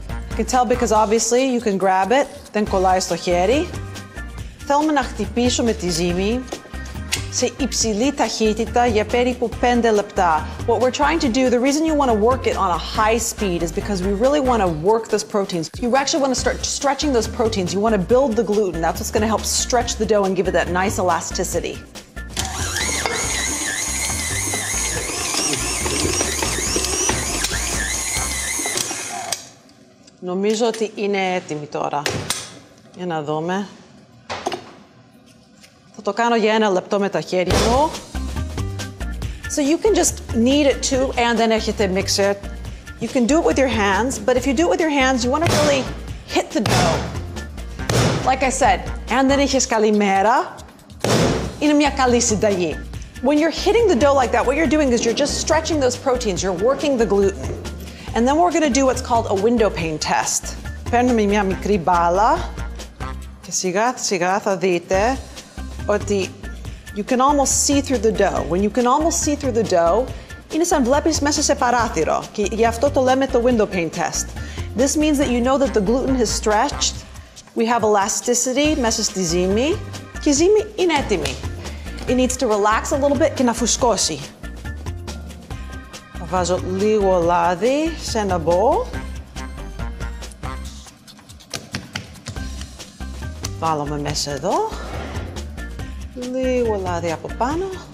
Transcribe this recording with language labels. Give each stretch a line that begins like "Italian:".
English: You can tell because obviously you can grab it.
Greek: Δεν κολλάει στο χέρι. Θέλουμε να χτυπήσουμε τη ζύμη σε υψηλή ταχύτητα για περίπου 5 λεπτά.
English: What we're trying to do, the reason you want to work it on a high speed is because we really want to work those proteins. You actually want to start stretching those proteins. You want to build the gluten. That's what's going to help stretch the dough and give it that nice elasticity.
Greek: Νομίζω ότι είναι έτοιμη τώρα. Για να δούμε. Θα το κάνω για 1 λεπτό με τα χέρια μου.
English: So you can just knead it too, and then έχετε mixer. You can do it with your hands, but if you do it with your hands, you want to really hit the dough. Like I said,
Greek: αν δεν έχεις καλή μέρα, είναι μια καλή συνταγή.
English: When you're hitting the dough like that, what you're doing is you're just stretching those proteins, you're working the gluten. And then we're going to do what's called a window pane test.
Greek: Παίρνουμε μια μικρή μπάλα και σιγά σιγά θα δείτε ότι
English: you can almost see through the dough. When you can almost see through the dough,
Greek: είναι σαν βλέπεις μέσα σε παράθυρο. Και γι' αυτό το λέμε το window pane test.
English: This means that you know that the gluten has stretched. We have elasticity
Greek: μέσα στη ζύμη. Και η ζύμη είναι έτοιμη.
English: It needs to relax a little bit
Greek: και να φουσκώσει. Θα βάζω λίγο λάδι σε ένα bowl. Βάλουμε μέσα εδώ. Λίγο λάδι από πάνω.